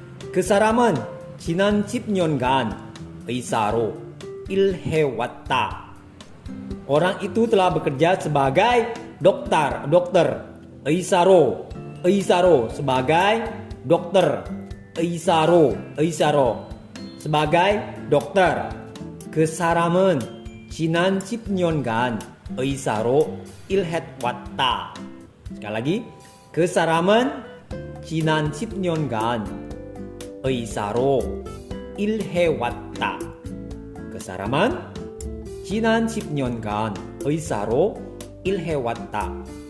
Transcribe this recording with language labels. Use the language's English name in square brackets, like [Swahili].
[Korean] 그 사람은 지난 10년간 의사로 일해왔다. [Indonesian] Orang itu telah bekerja sebagai dokter. 의사로 sebagai dokter. 의사로 sebagai dokter. 그 [Korean] 그 사람은 지난 10년간 의사로 일해왔다. [Indonesian] sekali lagi, [Korean] 그 사람은 지난 10년간 의사로 일해왔다. 그 사람은 지난 10년간 의사로 일해왔다.